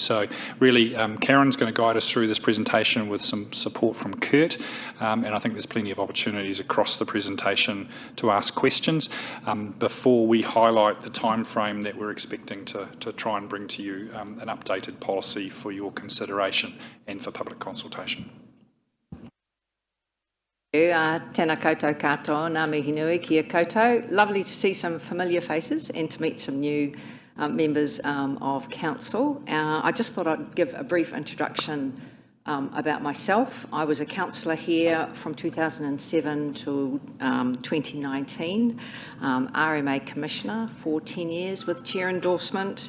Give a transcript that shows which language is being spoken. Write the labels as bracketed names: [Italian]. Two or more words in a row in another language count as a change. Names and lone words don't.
[English] So really, Karen's going to guide us through this presentation with some support from Kurt. And I think there's plenty of opportunities across the presentation to ask questions. Before we highlight the time frame that we're expecting to try and bring to you an updated policy for your consideration and for public consultation. [Māori] Tēnā koutou katoa, ngā mihi nui, kia koutou. [English] Lovely to see some familiar faces and to meet some new members of council. I just thought I'd give a brief introduction about myself. I was a councillor here from 2007 to 2019, RMA Commissioner for 10 years with chair endorsement.